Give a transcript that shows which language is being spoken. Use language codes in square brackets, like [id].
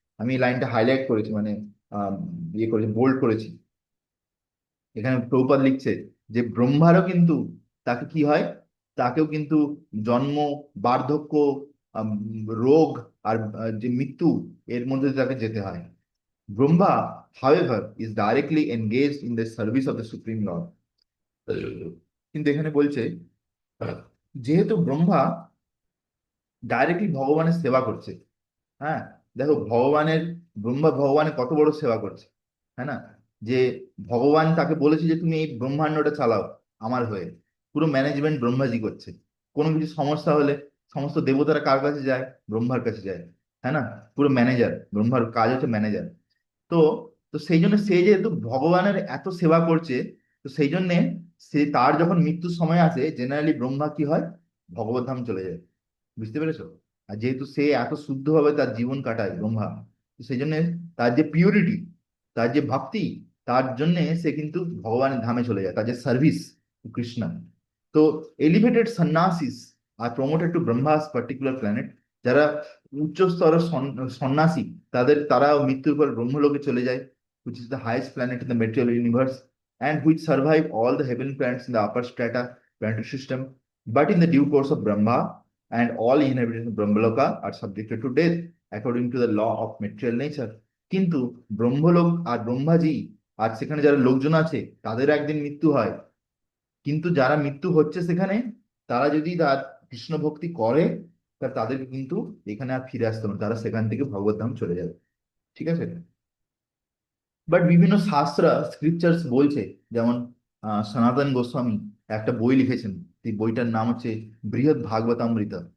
[bn] আমি এই লাইনটা হাইলাইট করেছি, মানে ইয়ে করেছি, বোল্ড করেছি। এখানে প্রভুপাদ লিখছে যে ব্রহ্মারও কিন্তু, তাকে কি হয়, তাকেও কিন্তু জন্ম, বার্ধক্য, আম, রোগ, আর যে মৃত্যু, এর মধ্যে দিয়ে তাকে যেতে হয়। [en] Brahma however is directly engaged in the service of the supreme lord। [bn] কিন্তু এখানে বলছে যেহেতু ব্রহ্মা ডাইরেক্টলি ভগবানের সেবা করছে, হ্যাঁ, দেখো ভগবানের, ব্রহ্মা ভগবানের কত বড় সেবা করছে, হ্যাঁ না? যে ভগবান তাকে বলেছে যে তুমি এই ব্রহ্মাণ্ডটা চালাও আমার হয়ে, পুরো ম্যানেজমেন্ট ব্রহ্মাজি করছে। কোনো কিছু সমস্যা হলে সমস্ত দেবতারা কার কাছে যায়, ব্রহ্মার কাছে যায়, হ্যাঁ না? পুরো ম্যানেজার, ব্রহ্মার কাজ হচ্ছে ম্যানেজার। তো তো সেই জন্য সে যেহেতু ভগবানের এত সেবা করছে, তো সেই জন্যে সে, তার যখন মৃত্যুর সময় আসে, জেনারেলি ব্রহ্মা কি হয়, ভগবত ধাম চলে যায়। বুঝতে পেরেছো? আর যেহেতু সে এত শুদ্ধভাবে তার জীবন কাটায় ব্রহ্মা, তো সেই জন্য তার যে পিউরিটি, তার যে ভক্তি, তার জন্য সে কিন্তু ভগবানের ধামে চলে যায়, তার যে সার্ভিস কৃষ্ণ। [en] তো elevated sannyasis are promoted to Brahma's particular planet, [bn] যারা উচ্চ স্তরের সন্ন্যাসী, তারা মৃত্যুর পর ব্রহ্মলোকে চলে যায়, [en] which is the highest planet in the material universe, and which survive all the heavenly planets in the upper strata planetary system. But in the due course of Brahma, and all inhabitants of Brahmaloka are subjected to death according to the law of material nature। [bn] কিন্তু ব্রহ্মলোক আর ব্রহ্মাজি আর সেখানে যারা লোকজন আছে, তাদের একদিন মৃত্যু হয়, কিন্তু যারা মৃত্যু হচ্ছে সেখানে, তারা যদি তার কৃষ্ণ ভক্তি করে, তাদেরকে কিন্তু এখানে আর ফিরে আসতে হবে না, তারা সেখান থেকে ভগবত ধাম চলে যাবে। ঠিক আছে, বাট বিভিন্ন শাস্ত্র, স্ক্রিপচার্স বলছে, যেমন সনাতন গোস্বামী একটা বই লিখেছেন, এই বইটার নাম হচ্ছে বৃহৎ ভাগবতামৃত।